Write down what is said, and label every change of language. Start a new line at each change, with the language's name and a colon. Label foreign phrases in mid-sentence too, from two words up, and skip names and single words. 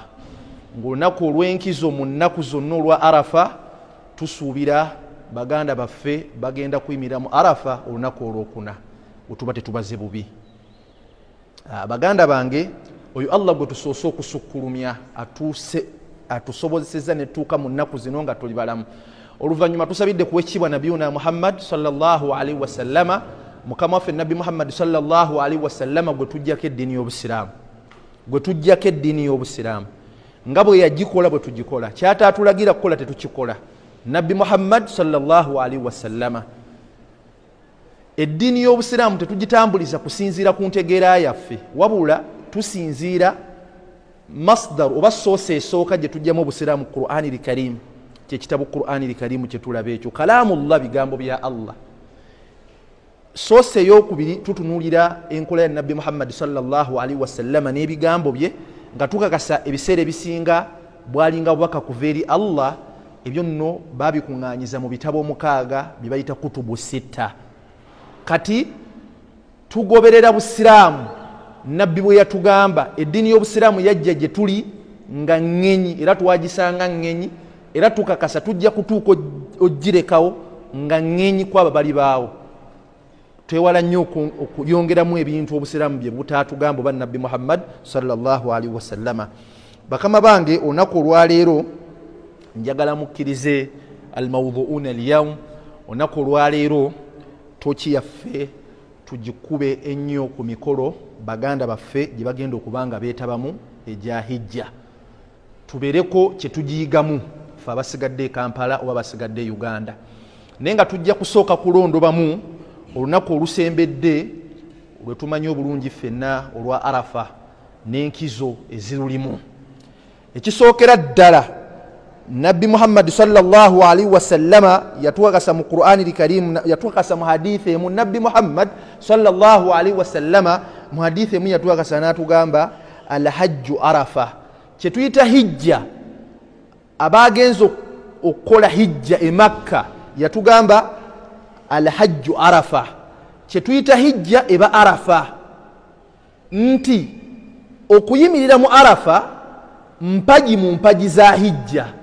Ganda: Ng'olunaku olw'enkizo mu nnaku zonna olwa Arafa tusuubira baganda baffe bagenda kuyimirira mu Arafa olunaku olwokuna bwetuba tetubaze bubi. Baganda bange, oyo Allah gwe tusoose okusukkulumya atusobozesezza ne tuuka mu nnaku zino nga tuli balamu. Oluvannyuma tusabidde ku wekitiibwa
Arabic: نبينا محمد صلى الله عليه وسلم,
Ganda: mukama waffe Nabbi Muhammad
Arabic: صلى الله عليه وسلم
Ganda: gwe tujjako eddiini y'Obusiraamu, gwe tujjako eddiini y'Obusiraamu nga bwe yagikola bwe tugikola. Kyataatulagira kukola tetukikola. Nabbi Muhammad
Arabic: صلى الله عليه وسلم,
Ganda: eddiini y'Obusiraamu tetugitambuliza kusinziira ku ntegeera yaffe, wabula tusinziira masdar oba soose esooka gye tujjamu Obusiraamu,
Arabic: القرآن الكريم,
Ganda: kyekitabu
Arabic: القرآن الكريم
Ganda: kye tulaba ekyo, kalaamullah, bigambo bya Allah. Soose ey'okubiri tutunuulira enkola ya Nabbi Muhammad
Arabic: صلى الله عليه وسلم
Ganda: n'ebigambo bye nga tukakasa ebiseera ebisinga bwalinga bubaka kuva eri Allah. Ebyo nno babikuŋŋaanyiza mu bitabo 6 bye bayita kutubu 6. Kati tugoberera Busiraamu Nabbi bwe yatugamba. Eddiini y'Obusiraamu yajja gye tuli nga ŋŋenyi, era twagisanga ŋŋenyi, era tukakasa tujja kutuuka ogirekawo nga ŋŋenyi kwabo bali baawo. Twewala nnyo okuyongeramu ebintu Obusiraamu bye butaatugamba oba Nabbi Muhammad
Arabic: صلى الله عليه وسلم.
Ganda: Bakama bange, olunaku olwaleero njagala mukkirize
Arabic: موضوعنا اليوم.
Ganda: Olunaku olwaleero toki yaffe tugikube ennyo ku mikolo baganda baffe gye bagenda okubanga beetabamu egya hijja. Tubeereko kye tugiyigamu ffe abasigadde e Kampala oba basigadde Uganda. Naye nga tujja kusooka kulondobamu olunaku olusembedde lwe tumanyi obulungi ffenna olwa Arafa n'enkizo ezirulimu. Ekisookera ddala, Nabbi Muhammad
Arabic: صلى الله عليه وسلم
Ganda: yatuwakasa mu
Arabic: القرآن الكريم,
Ganda: yatuwakasa mu hadithi emu. Nabbi Muhammad
Arabic: صلى الله عليه وسلم
Ganda: mu hadithi emu yatuwakasa n'atugamba
Arabic: الحج عرفة.
Ganda: Kye tuyita hijja, abagenza okukola hijja e Makka yatugamba
Arabic: الحج عرفة.
Ganda: Kye tuyita hijja eba Arafa, nti okuyimirira mu Arafa mpaji mu mpaji za hijja.